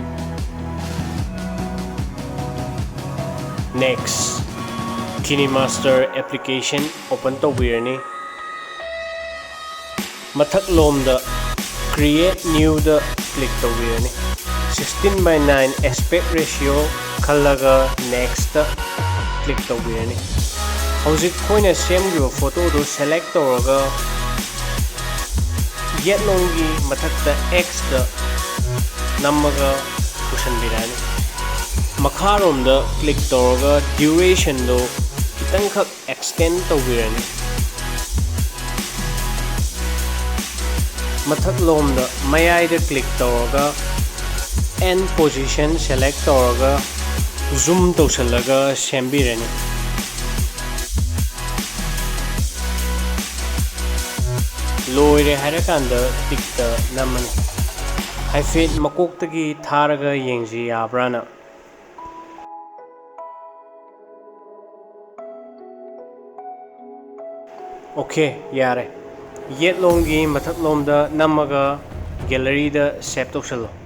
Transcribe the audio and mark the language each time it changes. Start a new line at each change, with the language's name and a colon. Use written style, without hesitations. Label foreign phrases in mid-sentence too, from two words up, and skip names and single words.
English: next Kinemaster application open
Manipuri: tawbirani mathaklom da
English: create new
Manipuri: da click tawbirani
English: 16:9 aspect ratio
Manipuri: khallaga next da click tawbirani hojik khoina semgiba photo do select tawraga yetlongi mathakta x da namaga pusanbirani makharom da click tawraga duration do kitang khak extend tawbirani mathaklom da mayai da click tawraga
English: end position select
Manipuri: tawraga zoom tawsallaga sembirani loire harakanda tikta naman haifet makoktagi tharaga yengji yabrana okay yare yet longi mathak lomda namaga gallery da save tawsalo